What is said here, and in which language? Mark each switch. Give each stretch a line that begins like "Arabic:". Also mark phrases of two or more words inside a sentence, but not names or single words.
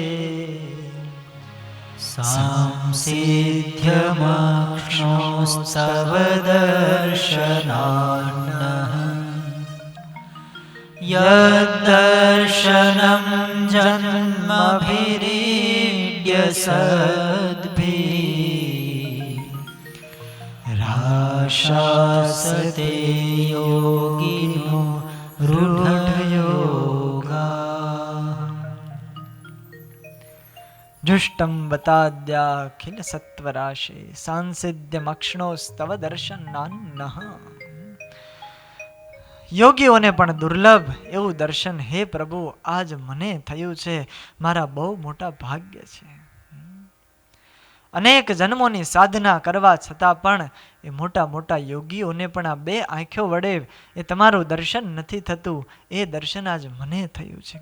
Sanskrit: સાંસિધ્યમક્ષોસ્તવદર્શનાન્નઃ યદ્દર્શનં જન્મભિરીડ્ય सद्भिः राशासते योगिनो रूढयोगा जुष्टं वताद्याखिल सत्वराशे सांसिध्यमक्षणोस्तव दर्शनान्नः.
Gujarati: યોગીઓને પણ દુર્લભ એવું દર્શન હે પ્રભુ આજ મને થયું છે, મારા બહુ મોટા ભાગ્ય છે. અનેક જન્મોની સાધના કરવા છતાં પણ એ મોટા મોટા યોગીઓને પણ આ બે આંખો વડે એ તમારું દર્શન નથી થતું, એ દર્શન આજ મને થયું છે.